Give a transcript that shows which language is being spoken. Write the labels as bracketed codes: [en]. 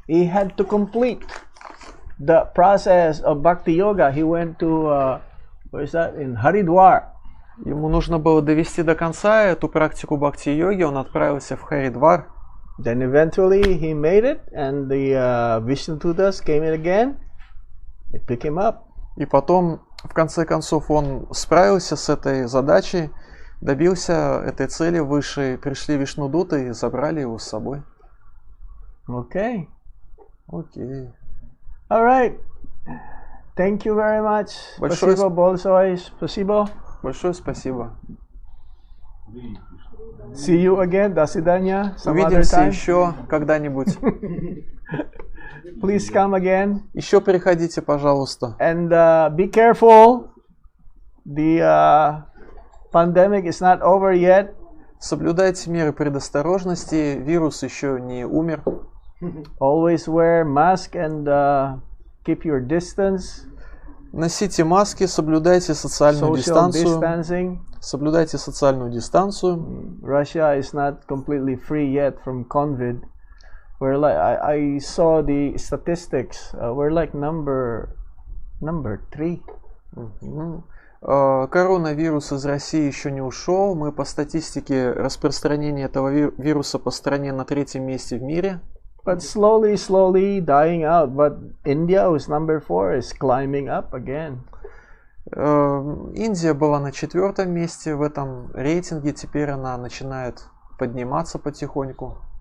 [en] He had to complete the process of bhakti yoga. He went to, where is that? In Haridwar. [ru] Ему нужно было довести до конца эту практику бхакти-йоги, он отправился в Харидвар. [en] Then eventually he made it, and the Vishnudutas came in again. They picked him up. [ru] И потом, в конце концов, он справился с этой задачей, добился этой цели высшей, пришли Вишнудуты и забрали его с собой. [en] Okay. [ru] Окей. [en] All right. Thank you very much. [ru] Большое Спасибо большое. Спасибо. Большое спасибо. [en] See you again. [ru] До свидания. [en] Some other [ru] Увидимся [en] time. [ru] еще когда-нибудь. [en] Please come again. [ru] Еще приходите, пожалуйста. [en] And be careful. The pandemic is not over yet. [ru] Соблюдайте меры предосторожности. Вирус еще не умер. [en] Always wear mask and keep your distance. [ru] Носите маски, соблюдайте социальную [en] Social [ru] дистанцию. [en] distancing. [ru] Соблюдайте социальную дистанцию. [en] Russia is not completely free yet from COVID. We're like I saw the statistics. We're like number 3. [ru] Коронавирус из России еще не ушел. Мы по статистике распространения этого вируса по стране на 3-м месте в мире. [en] But slowly dying out. But India, who's number 4, is climbing up again. [ru] Индия была на 4-м месте в этом рейтинге. Теперь она начинает подниматься потихоньку.